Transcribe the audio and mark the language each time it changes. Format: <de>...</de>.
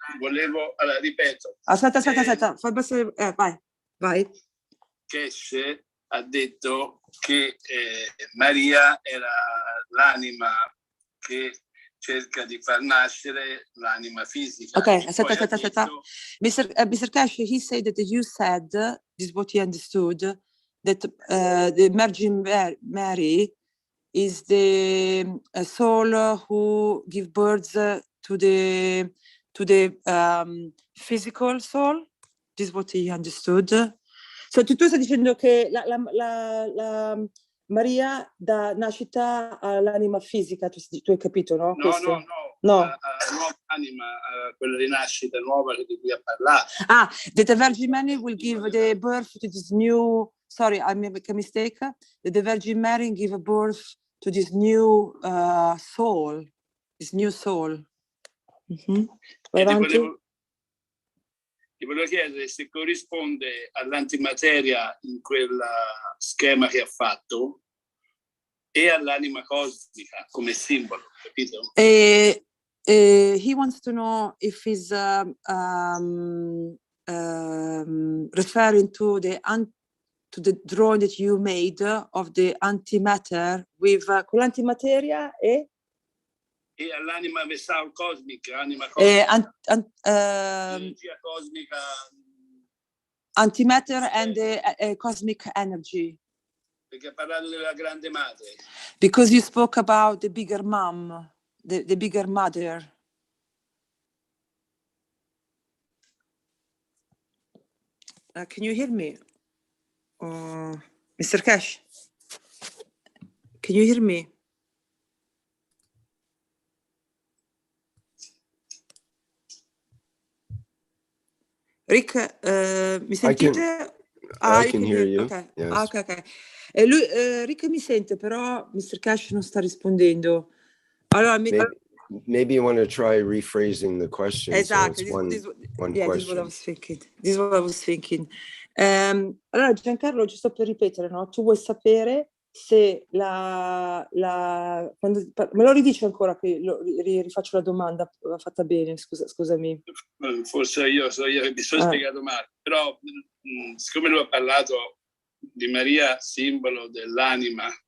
<it>Allora, ripeto. Aspetta, fai abbassare, vai. Cash ha detto che Maria era l'anima che cerca di far nascere l'anima fisica. Ok, aspetta. Mr.</it> <en>Cash, he said that you said, this is what he understood, that the Virgin Mary is the soul who gives birth to the physical soul. This is what he understood.</en> <it>So tu stai dicendo che la Maria dà nascita all'anima fisica, tu hai capito, no? No. Nuova anima, quella rinascita nuova di cui ha parlato.</it> <en>That the Virgin Mary will give the birth to this new, sorry, I make a mistake, that the Virgin Mary give birth to this new soul, this new soul.</en> <it>Vai avanti. Ti volevo chiedere se corrisponde all'antimateria in quel schema che ha fatto e all'anima cosmica come simbolo, capito?</it> <en>He wants to know if he's referring to the drawing that you made of the antimatter with</en> <it>con l'antimateria e all'anima vessal cosmica, anima cosmica, energia cosmica,</it> <en>antimatter and the cosmic energy.</en> <it>Perché ha parlato della grande madre.</it> <en>Because you spoke about the bigger mom, the bigger mother. Can you hear me? Mr. Cash? Can you hear me?</en> <it>Rick, mi sentite?</it> <en>I can hear you. Okay. Yes.</en> <it>Okay. Rick mi sente, però Mr. Cash non sta rispondendo. Allora,</it> <en>maybe you want to try rephrasing the question. Exactly. So it's one question. This is what I was thinking.</en> <it>Allora, Giancarlo, giusto per ripetere, no? Tu vuoi sapere se me lo ridici ancora che rifaccio la domanda fatta bene, scusami. Forse io che mi sono spiegato male, però siccome lui ha parlato di Maria, simbolo dell'anima.</it>